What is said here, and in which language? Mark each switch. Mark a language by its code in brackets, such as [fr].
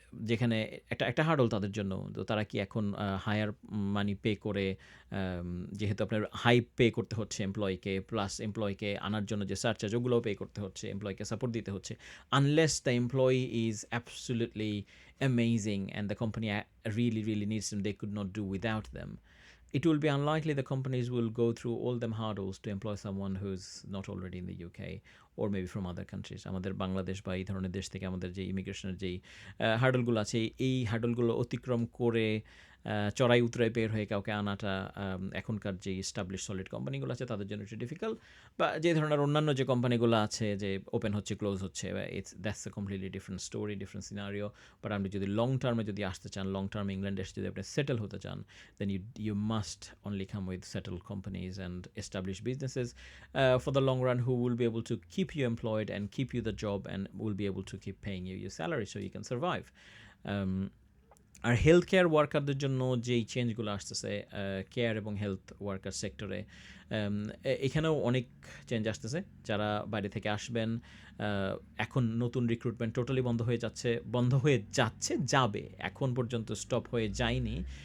[bn] যেখানে একটা হার্ডল তাদের জন্য। তো তারা কি এখন হায়ার মানি পে করে, যেহেতু আপনার হাই পে করতে হচ্ছে এমপ্লয়িকে, প্লাস এমপ্লয়িকে আনার জন্য যে সারচার্জ ওগুলোও পে করতে হচ্ছে, এমপ্লয়িকে সাপোর্ট দিতে হচ্ছে। [en] Unless the employee is absolutely amazing and the company really, really needs them, they could not do without them. It will be unlikely the companies will go through all them hurdles to employ someone who's not already in the UK or maybe from other countries. [bn] আমাদের বাংলাদেশ বা এই ধরনের দেশ থেকে আমাদের যে ইমিগ্রেশনের যেই হার্ডলগুলো আছে, এই হার্ডলগুলো অতিক্রম করে চড়াই উতরাই বের হয়ে কাউকে আনাটা এখনকার যে এস্টাবলিশ সলিড কোম্পানিগুলো আছে তাদের জন্য একটু ডিফিকাল্ট। বা যে ধরনের অন্যান্য যে কোম্পানিগুলো আছে যে ওপেন হচ্ছে ক্লোজ হচ্ছে, [en] That's a completely different story, different scenario. [bn] But আপনি যদি লং টার্মে যদি আসতে চান, লং টার্মে ইংল্যান্ডে এসে যদি আপনি সেটেল হতে চান, [en] then you must only come with settled companies and established businesses for the long run, who will be able to keep you employed and keep you the job and will be able to keep paying you your salary so you can survive. [bn] আর health care ওয়ার্কারদের জন্য যেই চেঞ্জগুলো আসতেছে care এবং health worker সেক্টরে, এখানেও অনেক change আসতেছে। যারা বাইরে থেকে আসবেন, এখন নতুন রিক্রুটমেন্ট টোটালি বন্ধ হয়ে যাচ্ছে, যাবে, এখন পর্যন্ত স্টপ হয়ে যায়নি।